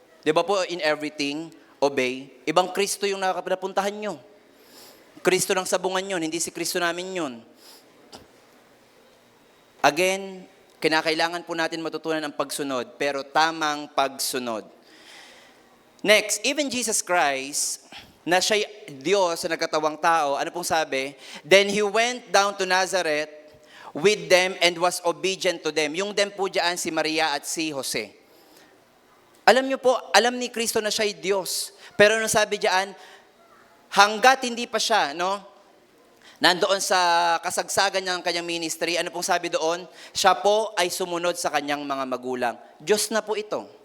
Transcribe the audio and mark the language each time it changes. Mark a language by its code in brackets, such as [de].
[tl] Di ba po, [en] in everything, obey. [tl] Ibang Kristo yung napuntahan nyo. Kristo ng sabungan yun, hindi si Kristo namin yun. Again, kinakailangan po natin matutunan ang pagsunod, pero tamang pagsunod. [en] Next, even [tl] Jesus Christ, na siya'y Diyos na nagkatawang tao, ano pong sabi? [en] Then He went down to Nazareth with them and was obedient to them. [tl] Yung them po dyan, si Maria at si Jose. Alam niyo po, alam ni Kristo na siya'y Diyos. Pero ano sabi dyan, hanggat hindi pa siya, Nandoon sa kasagsagan ng kanyang ministry, ano pong sabi doon? Siya po ay sumunod sa kanyang mga magulang. Diyos na po ito.